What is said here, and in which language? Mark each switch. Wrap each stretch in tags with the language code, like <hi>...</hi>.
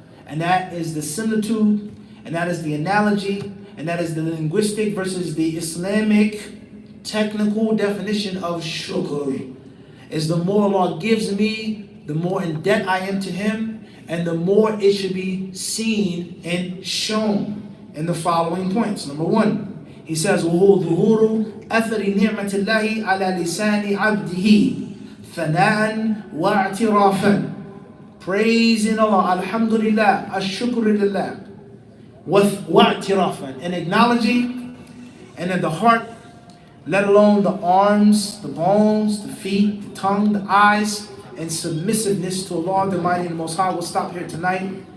<en>And that is the similitude, and that is the analogy, and that is the linguistic versus the Islamic technical definition of shukr. Is the more Allah gives me, the more in debt I am to Him, and the more it should be seen and shown in the following points. Number one, he says,</en> <ar>وَهُوَ ظُهُورُ أَثَرِ نِعْمَةِ اللَّهِ عَلَى لِسَانِ عَبْدِهِ ثَنَاءً وَاعْتِرَافًا.</ar> <en>Praising Allah, alhamdulillah, ash-shukr wa'tirafan, and acknowledging, and in the heart, let alone the arms, the bones, the feet, the tongue, the eyes, and submissiveness to Allah, the Mighty and the Most High. We'll stop here tonight.</en>